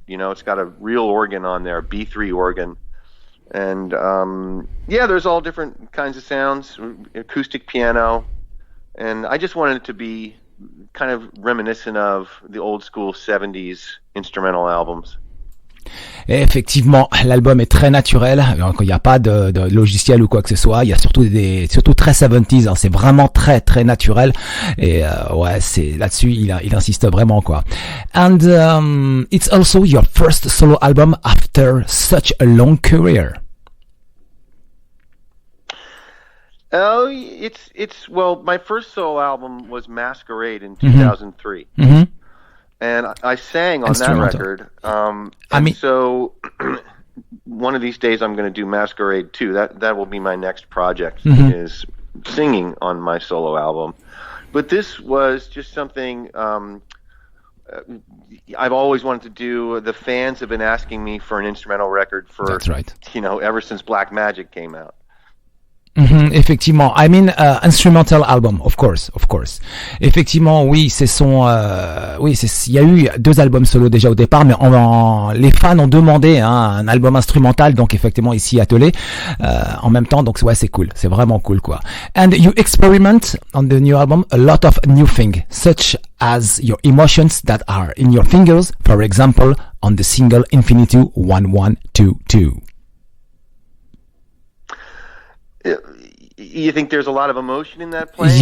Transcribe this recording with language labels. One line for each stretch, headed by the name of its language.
English: It's got a real organ on there, a B3 organ, and there's all different kinds of sounds, acoustic piano, and I just wanted it to be kind of reminiscent of the old school 70s instrumental albums.
French: Et effectivement, l'album est très naturel. Il n'y a pas de logiciel ou quoi que ce soit. Il y a surtout très 70s. Hein. C'est vraiment très très naturel. Et c'est là-dessus il insiste vraiment, quoi.
English: And it's also your first solo album after such a long career. Oh, my first solo album was Masquerade in 2003. Mm-hmm. And I sang on that record. So one of these days I'm going to do Masquerade too. That will be my next project, is singing on my solo album. But this was just something I've always wanted to do. The fans have been asking me for an instrumental record That's right. Ever since Black Magic came out. Mm-hmm,
French: effectivement,
English: I mean instrumental album, of course.
French: Effectivement, oui, il y a eu 2 albums solo déjà au départ, mais les fans ont demandé un album instrumental, donc effectivement ici attelé en même temps, donc c'est cool, c'est vraiment cool, quoi.
English: And you experiment on the new album a lot of new things, such as your emotions that are in your fingers, for example, on the single Infinito 1122. You think there's a lot of emotion in that playing?